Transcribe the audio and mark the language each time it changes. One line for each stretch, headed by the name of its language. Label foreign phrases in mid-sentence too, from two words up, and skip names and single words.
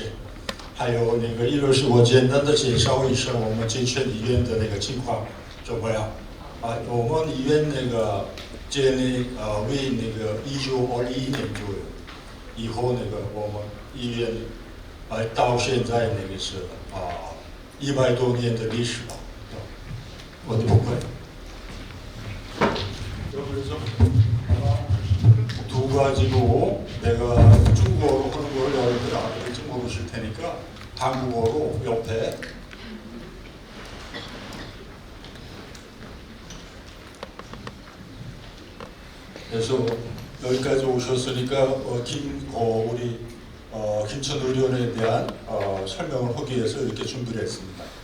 Chinese: 还有那个一个是我简单的介绍一下我们金泉医院的那个情况怎么样我们医院那个建立为那个1921年左右，以后那个我们医院到现在那个是100多年的历史吧。
Korean: 어디 볼까요? 그래서 두 가지로 내가 중국어로 하는 걸 여러분들 알아들을지 모르실 테니까 한국어로 옆에 그래서 여기까지 오셨으니까 우리 김천의료원에 대한 설명을 하기 위해서 이렇게 준비를 했습니다.